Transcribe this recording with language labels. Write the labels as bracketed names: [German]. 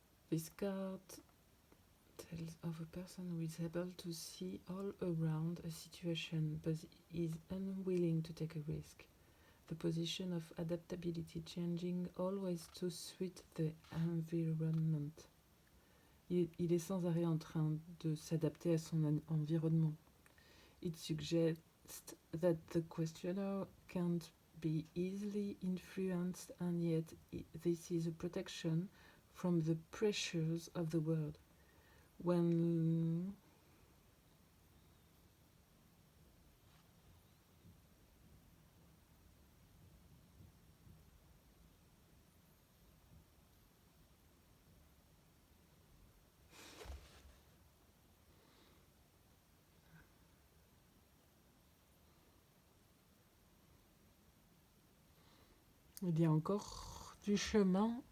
[English] This card tells of a person who is able to see all around a situation but is unwilling to take a risk. The position of adaptability changing always to suit the environment. [French] Il est sans arrêt en train de s'adapter à son environnement. [English] It suggests that the questioner can't be easily influenced, and yet this is a protection from the pressures of the world. [French] When il y a encore du chemin